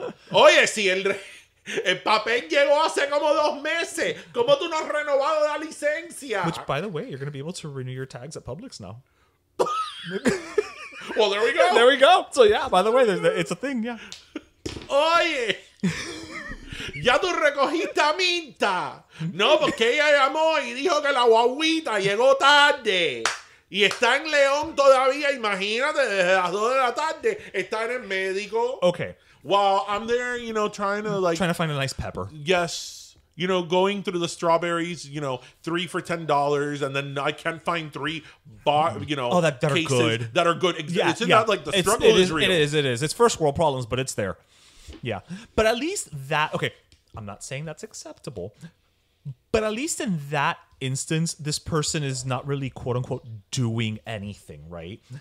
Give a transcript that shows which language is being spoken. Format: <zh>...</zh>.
<es>Oye, si el papel llegó hace como 2 meses, ¿cómo tú no has renovado la licencia?</es> <en>Which, by the way, you're going to be able to renew your tags at Publix now. Well, there we go. There we go. So, yeah, by the way, it's a thing, yeah.</en> <es>Oye, ya tú recogiste a Minta. No, porque ella llamó y dijo que la guaguita llegó tarde. Y está en León todavía. Imagínate, desde las 2 de la tarde está en el médico.</es> <en>Okay. While I'm there, trying to find a nice pepper. Yes. Going through the strawberries, 3 for $10, and then I can't find 3 that are cases good. that are good. Yeah, Isn't that like the struggle is real? It is. It's first world problems, but it's there. Yeah. But at least that, okay, I'm not saying that's acceptable, but at least in that instance, this person is not really quote unquote doing anything, right?</en>